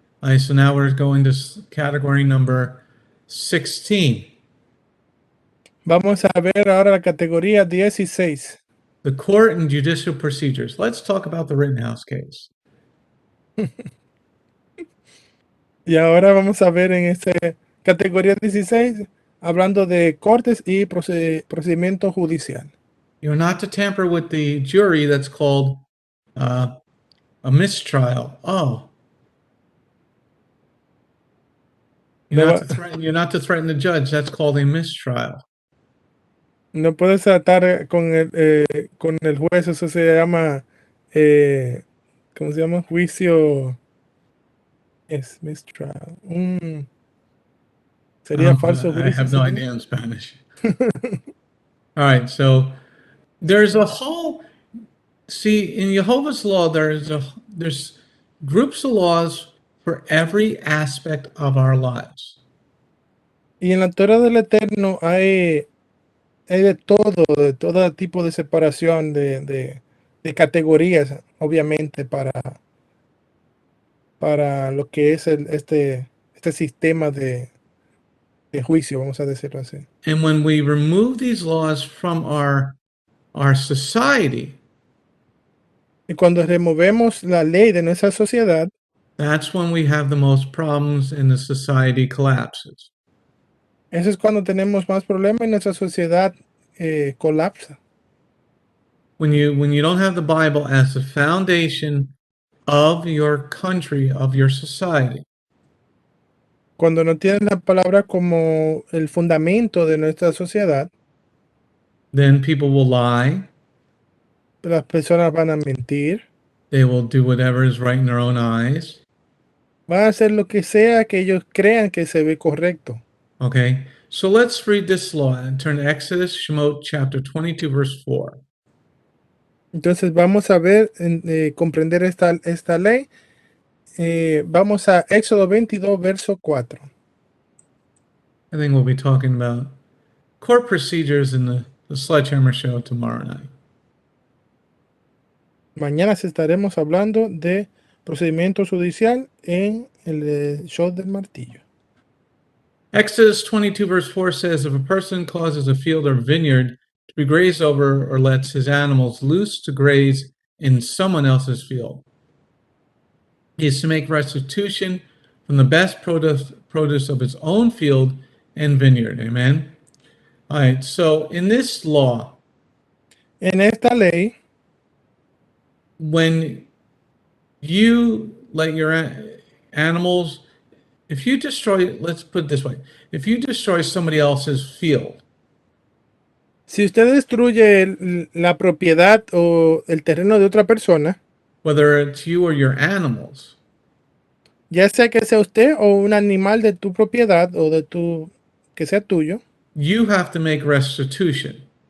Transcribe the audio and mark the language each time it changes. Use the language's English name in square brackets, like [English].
[English] All right, so now we're going to category number 16. [Spanish] Vamos a ver ahora la categoría 16. [English] the court and judicial procedures. Let's talk about the Rittenhouse case. [Spanish] Y ahora vamos a ver en este categoría 16, hablando de cortes y procedimiento judicial. [English] You're not to tamper with the jury. That's called a mistrial. Oh. You're not to threaten the judge. That's called a mistrial. [Spanish] No puedes tratar con el juez, eso se llama, ¿cómo se llama? Juicio. Es mistrial. Sería falso juicio. [English] I have no idea in Spanish. All right, so there's a whole. See, in Jehovah's law, there's groups of laws for every aspect of our lives. [Spanish] Y en la Torah del Eterno hay de todo tipo de separación, de categorías, obviamente, para lo que es este sistema de juicio, vamos a decirlo así. [English] And when we remove these laws from our society, [Spanish] y cuando removemos la ley de nuestra sociedad, [English] that's when we have the most problems and the society collapses. [Spanish] Eso es cuando tenemos más problemas y nuestra sociedad colapsa. [English] When you don't have the Bible as the foundation of your country, of your society. [Spanish] Cuando no tienes la palabra como el fundamento de nuestra sociedad, [English] then people will lie. [Spanish] Las personas van a mentir. [English] They will do whatever is right in their own eyes. [Spanish] Van a hacer lo que sea que ellos crean que se ve correcto. [English] Okay, so let's read this law and turn to Exodus, Shemot, chapter 22, verse 4. [Spanish] Entonces vamos a ver, comprender esta ley. Vamos a Éxodo 22, verso 4. [English] I think we'll be talking about court procedures in the Sledgehammer show tomorrow night. [Spanish] Mañana estaremos hablando de procedimiento judicial en el show del martillo. [English] Exodus 22, verse 4 says, if a person causes a field or vineyard to be grazed over or lets his animals loose to graze in someone else's field, he is to make restitution from the best produce of his own field and vineyard. Amen. All right, so in this law, [Spanish] en esta ley, [English] when you let your animals, if you destroy, let's put it this way, if you destroy somebody else's field, [Spanish] si usted destruye la propiedad o el terreno de otra persona, [English] whether it's you or your animals, [Spanish] ya sea que sea usted o un animal de tu propiedad o de tu que sea tuyo, [English] you have to make restitution.